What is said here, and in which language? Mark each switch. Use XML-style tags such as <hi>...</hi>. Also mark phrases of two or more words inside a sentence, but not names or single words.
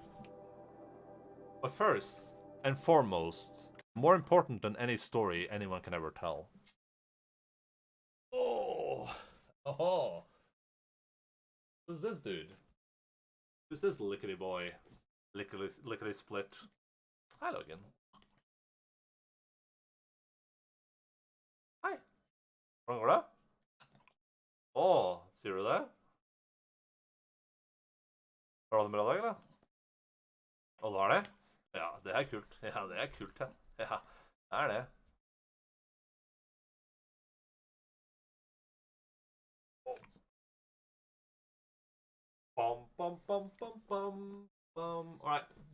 <en>But first and foremost, more important than any story anyone can ever tell. Oh. Who's this dude? Who's this lickety boy? Lickety split. Hi, Logan.</en> <no>Hei. Hvordan går det? Sier du det? Har du hatt en bra dag, eller? Du har det? Ja, det er kult. Ja, det er kult, ja. Ja, det er det.</no> <en>Alright.</en>